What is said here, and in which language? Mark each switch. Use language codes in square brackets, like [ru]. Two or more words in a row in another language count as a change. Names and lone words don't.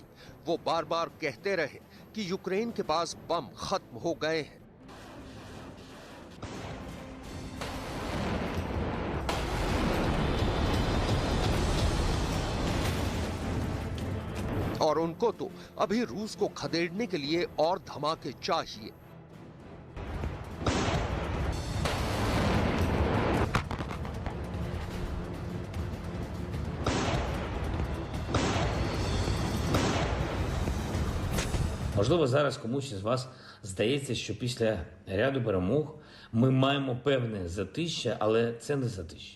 [hi] वो बार बार कहते रहे कि यूक्रेन के पास बम खत्म हो गए हैं। और उनको तो अभी रूस को खदेड़ने के लिए और धमाके चाहिए। [uk] Можливо, зараз комусь із вас здається, що після ряду перемог ми маємо певне затища, але це не затища.